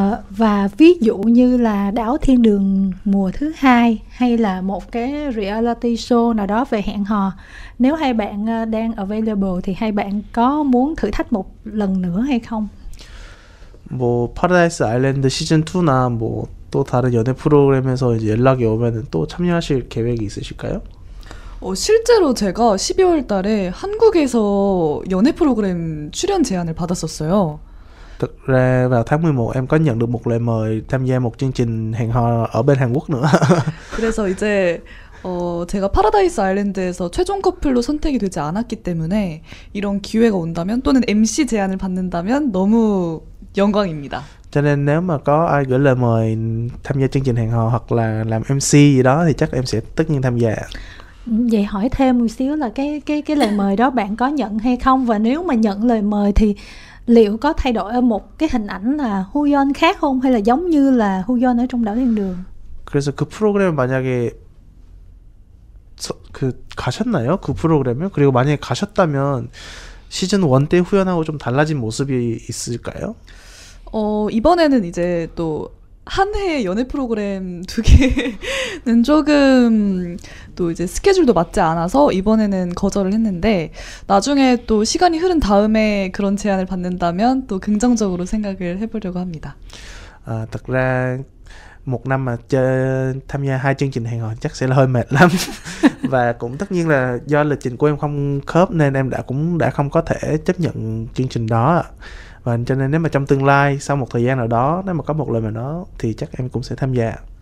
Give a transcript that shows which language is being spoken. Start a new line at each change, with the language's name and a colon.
Vietnamese: Và ví dụ như là Đảo Thiên Đường mùa thứ 2 hay là một cái reality show nào đó về hẹn hò, nếu hai bạn đang available thì hai bạn có muốn thử thách một lần nữa hay không?
Korean: 뭐 파라다이스 아일랜드 시즌 2나 뭐 또 다른 연애 프로그램에서 이제 연락이 오면은 또 참여하실 계획이 있으실까요? 실제로 제가 12월 달에 한국에서 연애 프로그램 출연 제안을 받았었어요.
Vietnamese: Thực ra vào tháng 11 em có nhận được một lời mời tham gia một chương trình hẹn hò ở bên Hàn Quốc nữa.
Korean: 그래서 이제 제가 파라다이스 아일랜드에서 최종 커플로 선택이 되지 않았기 때문에 이런 기회가 온다면 또는 MC 제안을 받는다면 너무 영광입니다.
Vietnamese: Cho nên nếu mà có ai gửi lời mời tham gia chương trình hẹn hò hoặc là làm MC gì đó thì chắc em sẽ tất nhiên tham gia. Vậy hỏi thêm một xíu là cái lời mời đó bạn có nhận hay không, và nếu mà nhận lời mời thì liệu có thay đổi ở một cái hình ảnh là Huyeon khác không, hay là giống như là Huyeon ở trong Đảo Thiên Đường?
Korean: 그래서 그 프로그램 만약에 가셨나요? 그 프로그램에? 그리고 만약에 가셨다면 시즌 1 때 후연하고 좀 달라진 모습이 있을까요? 이번에는 이제 또 한 해 연애 프로그램 2개는 조금 또 이제 스케줄도 맞지 않아서 이번에는 거절을 했는데, 나중에 또 시간이 흐른 다음에 그런 제안을 받는다면 또 긍정적으로 생각을 해보려고 합니다.
Vietnamese: Thật ra một năm mà tham gia 2 chương trình hẹn hò chắc sẽ là hơi mệt lắm. Và cũng tất nhiên là do lịch trình của em không khớp nên em đã không có thể chấp nhận chương trình đó. Và cho nên nếu mà trong tương lai sau một thời gian nào đó, nếu mà có một lời mời đó thì chắc em cũng sẽ tham gia.